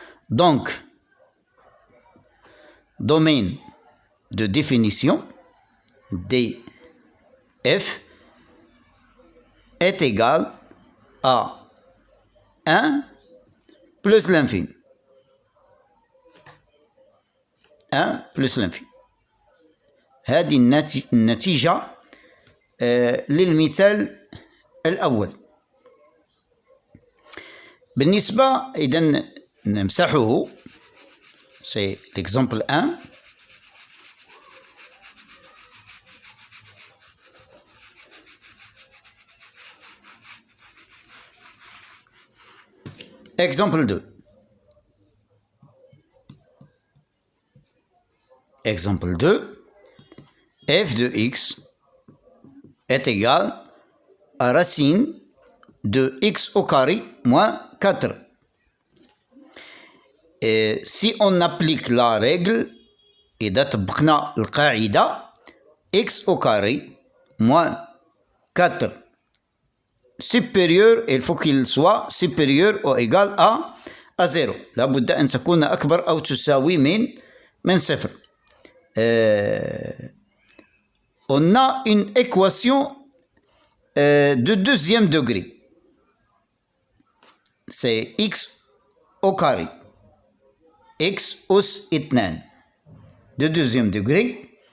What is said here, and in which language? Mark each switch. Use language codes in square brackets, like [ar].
[fr] Donc, domaine de définition df est égal à 1 plus l'infini. 1 plus l'infini. [ar] هذه النتيجة للمثال الأول. بالنسبة إذن نمسحه [fr] c'est l'exemple 1. Exemple 2. Exemple 2. f de x est égal à racine de x au carré moins 4. Et si on applique la règle [ar] إذا طبقنا القاعدة [fr] x au carré moins 4 supérieur, il faut qu'il soit supérieur ou égal à 0. [ar] لابد أن تكون أكبر أو تساوي من 0. [fr] On a une équation de deuxième degré. C'est x au carré. x [ar] أس 2 [fr] de deuxième degré.